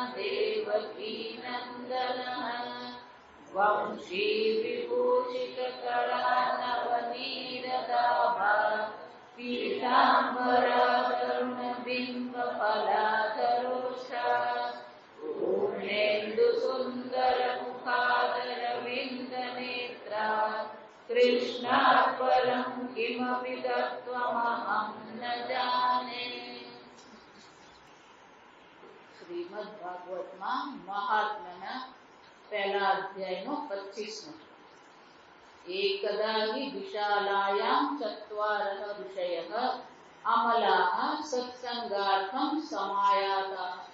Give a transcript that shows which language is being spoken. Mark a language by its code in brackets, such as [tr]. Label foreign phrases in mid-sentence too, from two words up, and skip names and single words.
[sa] देवकीनन्दनः वंशी विभूषितकरानवनीरदाभा पीताम्बरातरुणबिम्बफलाधरोषा पूर्णेन्दुसुन्दरमुखादरविन्दनेत्रा कृष्णात् परं किमपि तत्त्वमहं न जाने। [gu] શ્રીમદ ભાગવતમાં મહાત્મ્યના પહેલા અધ્યાયનો 25મો [sa] એકદા હિ વિશાલાયાં ચત્વારઃ ઋષયઃ અમલાઃ સત્સંગાર્થં સમાયાતા।